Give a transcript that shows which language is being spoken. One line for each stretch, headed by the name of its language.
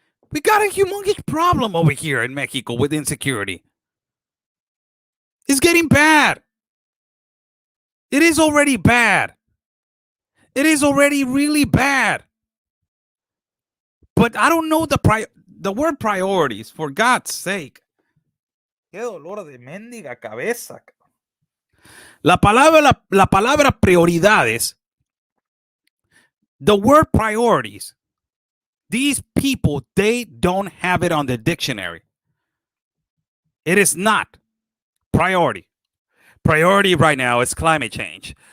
English: We got a humongous problem over here in Mexico with insecurity. It's getting bad. It is already bad. It is already really bad. But I don't know the word priorities, for God's sake.
Spanish: Qué dolor de mendiga cabeza. La palabra prioridades,
English: the word priorities, these people, they don't have it on the dictionary. It is not priority. Priority right now is climate change.